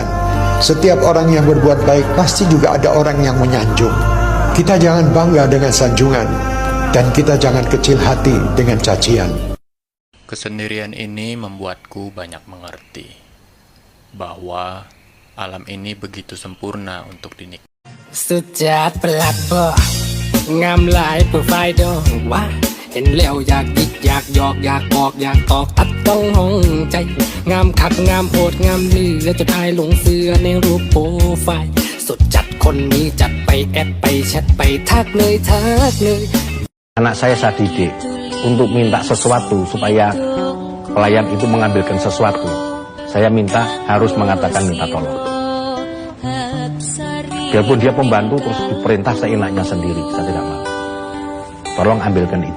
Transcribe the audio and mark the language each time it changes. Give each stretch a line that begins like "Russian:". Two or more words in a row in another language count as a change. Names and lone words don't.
Indonesian: Setiap orang yang berbuat baik, pasti juga ada orang yang menyanjung. Kita jangan bangga dengan sanjungan, dan kita jangan kecil hati dengan cacian. Kesendirian ini membuatku banyak mengerti bahwa alam ini begitu sempurna untuk dinikmati.
Northeastern Thai: สุดจัดประหลัดบ่งามหลายโปรไฟล์ดอกว่าเห็นแล้วอยากดิกอยากหยอกอยากบอกอยากตอบอัดต้องห้องใจงามคักงามโหดงามลือและจะทายหลงเสือในรูปโปรไฟล์สุดจัดคนนี้จัดไปแอดไปแชทไปทักเลยทักเลย
Indonesian: Anak saya didik untuk minta sesuatu supaya pelayan itu mengambilkan sesuatu. Saya minta harus mengatakan minta tolong. Biarpun dia pembantu terus diperintah seenaknya sendiri, saya tidak mau. Tolong ambilkan itu.